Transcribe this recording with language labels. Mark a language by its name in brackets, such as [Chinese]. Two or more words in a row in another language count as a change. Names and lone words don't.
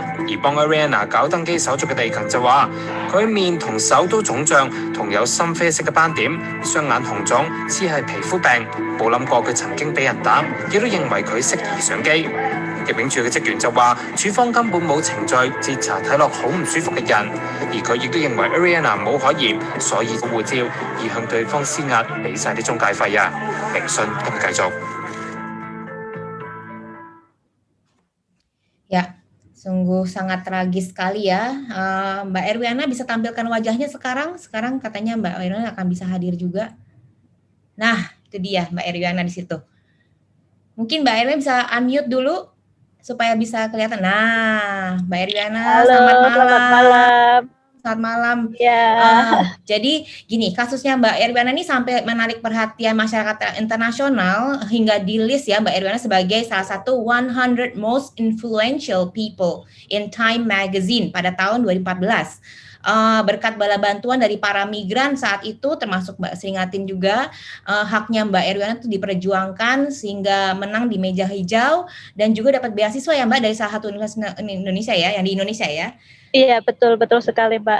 [Cantonese] 而幫 Ariana 搞登機手續嘅地勤就話，佢面同手都腫脹，同有深啡色嘅斑點，雙眼紅腫，似係皮膚病，冇諗過佢曾經俾人打，亦都認為佢適宜上機。入境處嘅職員就話，處方根本冇程序截查睇落好唔舒服嘅人，而佢亦都認為 Ariana 冇可疑，所以護照而向對方施壓，俾晒啲中介費啊。聆訊今日繼續。 [Indonesian] Ya, sungguh sangat tragis sekali ya. Mbak Erwiana bisa tampilkan wajahnya sekarang? Sekarang katanya Mbak Erwiana akan bisa hadir juga. Nah, itu dia Mbak Erwiana di situ. Mungkin Mbak Erwiana bisa unmute dulu supaya bisa kelihatan. Nah, Mbak Erwiana, halo, selamat malam. Selamat malam. Ya. Jadi gini, kasusnya Mbak Erwiana ini sampai menarik perhatian masyarakat internasional hingga di list ya Mbak Erwiana sebagai salah satu 100 [English] most influential people [Indonesian] in Time Magazine pada tahun 2014. Berkat bala bantuan dari para migran saat itu, termasuk Mbak Seringatin juga, haknya Mbak Erwiana itu diperjuangkan sehingga menang di meja hijau dan juga dapat beasiswa ya Mbak dari salah satu universitas Indonesia ya, yang di Indonesia ya. Iya, betul sekali Mbak.